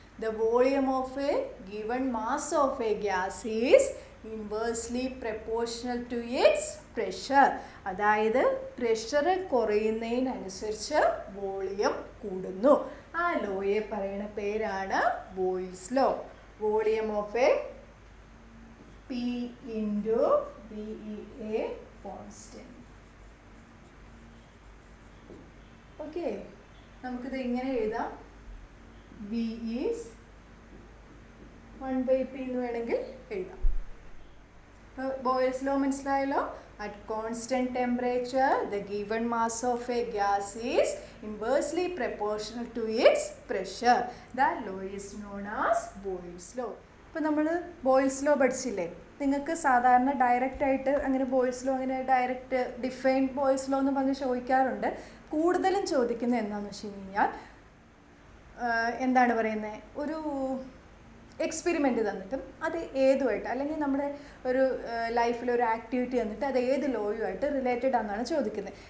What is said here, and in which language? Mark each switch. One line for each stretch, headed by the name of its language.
English: The volume of a given mass of a gas is inversely proportional to its pressure.
Malayalam: അതായത് pressure കുറയുന്നതിനനുസരിച്ച് volume കൂടുന്നു. ആ ലോയെ പറയുന്ന പേരാണ് boils law.
English: Volume of a P into VEA constant.
Malayalam: Okay, നമുക്കിത് ഇങ്ങനെ എഴുതാം. V is 1/P എന്ന് വേണമെങ്കിൽ എഴുതാം. ബോയിൽസ് ലോ മനസ്സിലായല്ലോ.
English: At constant temperature, the given mass of a gas is inversely proportional to its pressure. That law is known as Boyle's law.
Malayalam: ഇപ്പോൾ നമ്മൾ boils law പഠിച്ചില്ലേ? നിങ്ങൾക്ക് സാധാരണ ഡയറക്റ്റ് ആയിട്ട് അങ്ങനെ ബോയിൽസ് ലോ അങ്ങനെ ഡയറക്റ്റ് ഡിഫൈൻ ബോയിൽസ് ലോ എന്ന് പറഞ്ഞ് ചോദിക്കാറുണ്ട്. കൂടുതലും ചോദിക്കുന്നത് എന്താണെന്ന് വെച്ച് കഴിഞ്ഞാൽ എന്താണ് പറയുന്നത്, ഒരു എക്സ്പെരിമെൻറ്റ് തന്നിട്ടും അത് ഏതുമായിട്ട് അല്ലെങ്കിൽ നമ്മുടെ ഒരു ലൈഫിലൊരു ആക്ടിവിറ്റി തന്നിട്ട് അത് ഏത് ലോയുമായിട്ട് റിലേറ്റഡ് ആണെന്നാണ് ചോദിക്കുന്നത്.